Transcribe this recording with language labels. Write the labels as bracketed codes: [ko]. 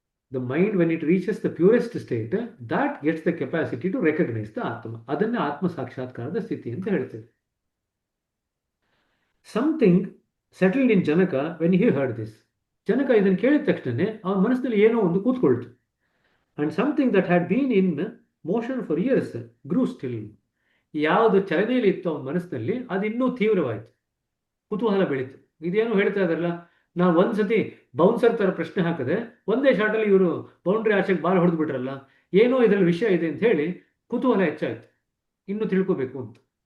[en] The mind, when it reaches the purest state, that gets the capacity to recognize the Atma. [kn] ಅದನ್ನೇ ಆತ್ಮ ಸಾಕ್ಷಾತ್ಕಾರದ ಸ್ಥಿತಿ ಅಂತ ಹೇಳ್ತೇವೆ. [en] Something settled in Janaka when he heard this. [kn] ಜನಕ ಇದನ್ನು ಕೇಳಿದ ತಕ್ಷಣ ಅವನ ಮನಸ್ಸಿನಲ್ಲಿ ಏನೋ ಒಂದು ಕೂತ್ಕೊಳ್ತು. [en] And something that had been in motion for years grew still. [kn] ಯಾವುದು ಚಲನೆಯಲ್ಲಿ ಇತ್ತು ಅವನ ಮನಸ್ಸಿನಲ್ಲಿ ಅದು ಇನ್ನೂ ತೀವ್ರವಾಯಿತು, ಕುತೂಹಲ ಬೆಳೀತು. ಇದೇನು ಹೇಳ್ತಾ ಇದಾರಲ್ಲ, ನಾವು ಒಂದ್ಸತಿ ಬೌನ್ಸರ್ ಥರ ಪ್ರಶ್ನೆ ಹಾಕಿದೆ, ಒಂದೇ ಶಾಟಲ್ಲಿ ಇವರು ಬೌಂಡ್ರಿ ಆಚೆಗೆ ಬಾಲ್ ಹೊಡೆದು ಬಿಟ್ರಲ್ಲ, ಏನೋ ಇದರಲ್ಲಿ ವಿಷಯ ಇದೆ ಅಂತ ಹೇಳಿ ಕುತೂಹಲ ಹೆಚ್ಚಾಯಿತು, ಇನ್ನೂ ತಿಳ್ಕೋಬೇಕು ಅಂತ.